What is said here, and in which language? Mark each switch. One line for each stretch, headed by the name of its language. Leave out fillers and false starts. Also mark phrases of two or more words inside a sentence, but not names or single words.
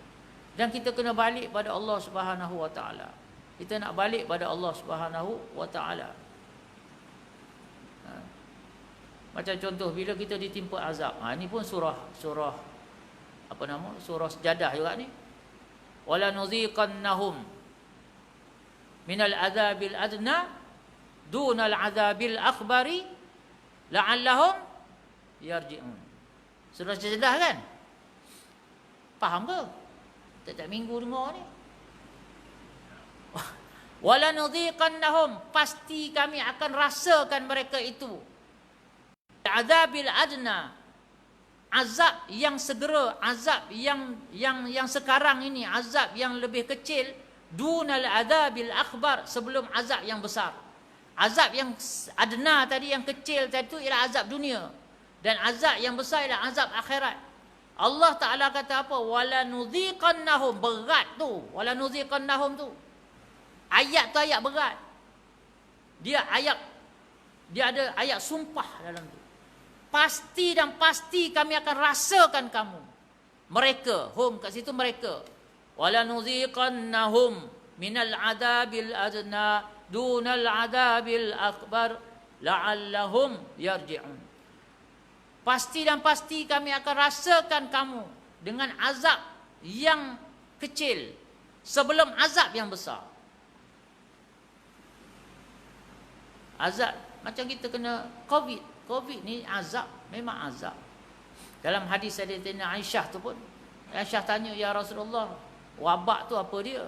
Malay: Dan kita kena balik pada Allah
Arabic: سبحانه وتعالى.
Malay: Kita nak balik pada Allah
Arabic: سبحانه وتعالى.
Malay: Macam contoh bila kita ditimpa azab. Ini pun surah apa nama? Surah Sajadah juga ni.
Arabic: ولنذيقنهم من العذاب الأدنى دون العذاب الأكبر لعلهم يرجعون.
Malay: Surah Sajadah kan? Faham ke? Setiap minggu dengar ni.
Arabic: ولنذيقنهم,
Malay: pasti kami akan rasakan mereka itu.
Arabic: العذاب الأدنى,
Malay: azab yang segera, azab yang sekarang ini, azab yang lebih kecil,
Arabic: دون العذاب الأكبر,
Malay: sebelum azab yang besar. Azab yang adna tadi, yang kecil tadi itu ialah azab dunia, dan azab yang besar ialah azab akhirat. Allah Ta'ala kata apa?
Arabic: ولنذيقنهم,
Malay: berat tu.
Arabic: ولنذيقنهم
Malay: tu, ayat tu ayat berat. Dia ada ayat sumpah dalam tu. Pasti dan pasti kami akan rasakan kamu. Mereka, hum kat situ mereka.
Arabic: ولنذيقنهم من العذاب الأدنى دون العذاب الأكبر لعلهم يرجعون.
Malay: Pasti dan pasti kami akan rasakan kamu dengan azab yang kecil sebelum azab yang besar. Azab macam kita kena COVID. COVID ni azab, memang azab. Dalam hadis Sayyidatina Aisyah tu pun, Aisyah tanya,
Arabic: يا رسول الله,
Malay: wabak tu apa dia?